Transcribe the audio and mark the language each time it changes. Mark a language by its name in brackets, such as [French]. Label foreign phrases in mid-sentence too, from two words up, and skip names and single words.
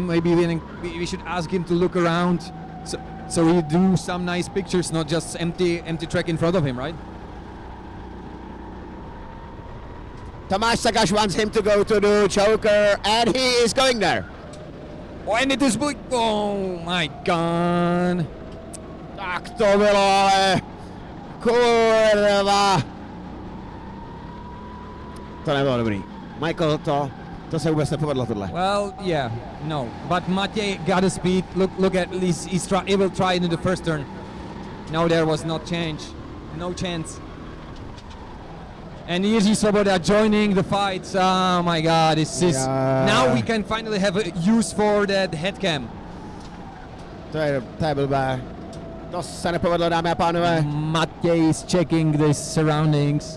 [English] Maybe we should ask him to look around, so he do some nice pictures, not just empty track in front of him, right? Tomáš Sakaš wants him to go to the choker, and he is going there. Oh, and it is oh my god. [Czech] Tak to bylo, ale kurva. To nebylo dobrý. Michael, to se vůbec nepovedlo tohle. [English] Well, yeah, no, but Matej got a speed. Look at least he will try it in the first turn. No, there was no chance. And Jiří Svoboda joining the fight. Oh my god, this is... Now we can finally have a use for that head cam. [Czech] To je blbé. To se nepovedlo, dámy a pánové. [English] Matej is checking the surroundings.